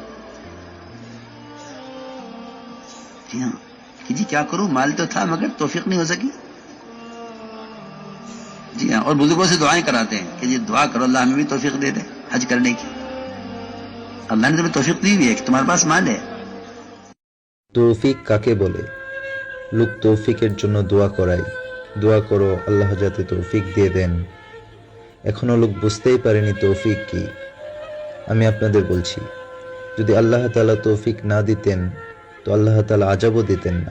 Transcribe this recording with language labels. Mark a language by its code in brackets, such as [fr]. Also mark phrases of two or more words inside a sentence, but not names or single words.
[ur] جی ہاں، کہ جی کیا کروں، مال تو تھا مگر توفیق نہیں ہو سکی. جی ہاں، اور بزرگوں سے دعائیں کراتے ہیں کہ جی دعا کرو اللہ ہمیں بھی توفیق دے دے حج کرنے کی. اللہ نے تمہیں توفیق دی ہوئی ہے کہ تمہارے پاس مال ہے. [bn] তৌফিক কাকে বলে? লোক তৌফিকের জন্য দোয়া করায়, দোয়া করো আল্লাহ যাতে তৌফিক দিয়ে দেন. এখনো লোক বুঝতেই পারেনি তৌফিক কি. আমি আপনাদের বলছি, যদি আল্লাহ তাআলা তৌফিক না দিতেন তো আল্লাহ তাআলা আযাবও দিতেন না.